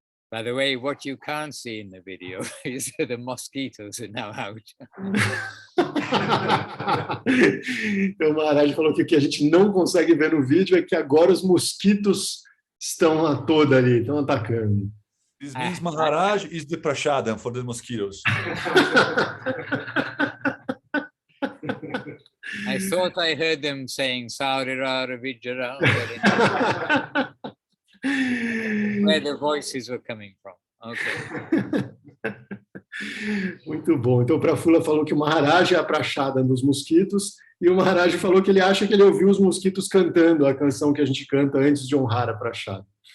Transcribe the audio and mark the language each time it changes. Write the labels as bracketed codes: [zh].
[en] By the way, what you can't see in the video is the mosquitoes are now out. [pt] Então o Maharaj falou que o que a gente não consegue ver no vídeo é que agora os mosquitos estão a toda ali, estão atacando. [en] This means Maharaj is the prashadam for the mosquitoes. I thought I heard them saying Saurira Vijara, where the voices were coming from. Okay. [pt] Muito bom. Então o Prafula falou que o Maharaj é a prashadam dos mosquitos e o Maharaj falou que ele acha que ele ouviu os mosquitos cantando a canção que a gente canta antes de honrar a prashadam.